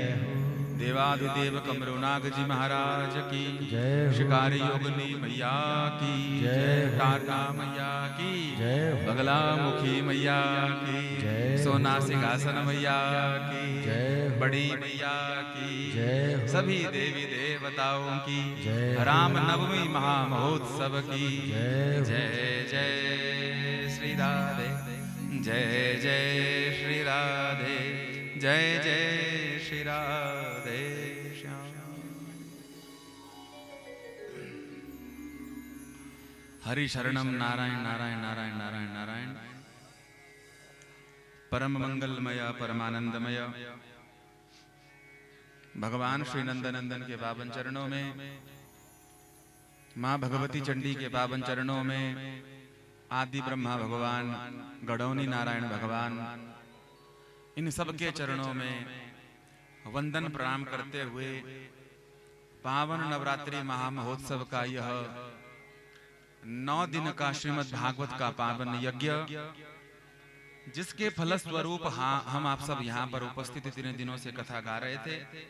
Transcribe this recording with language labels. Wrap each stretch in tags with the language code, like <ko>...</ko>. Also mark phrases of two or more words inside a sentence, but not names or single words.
<hi>हो देवाधिदेव कमरुनाग जी महाराज की जय शिकारी योगिनी मैया की जय तारका मैया की जय बगला मुखी मैया की जय सोना सिंहासन मैया की जय बड़ी मैया की जय सभी देवी देवताओं की जय राम नवमी महामहोत्सव की जय जय जय श्री राधे जय जय श्री राधे जय जय श्री राधे श्याम हरि शरणम नारायण नारायण नारायण नारायण नारायण परम मंगलमय परमानंदमय भगवान श्री नंदनंदन के पावन चरणों में माँ भगवती चंडी के पावन चरणों में आदि ब्रह्मा भगवान गडौनी नारायण भगवान इन सबके चरणों में वंदन प्रणाम करते हुए पावन नवरात्रि महामहोत्सव का यह 9 दिन का श्रीमद् भागवत का पावन यज्ञ जिसके फलस्वरूप हम आप सब यहाँ पर उपस्थित इतने दिनों से कथा गा रहे थे।</hi>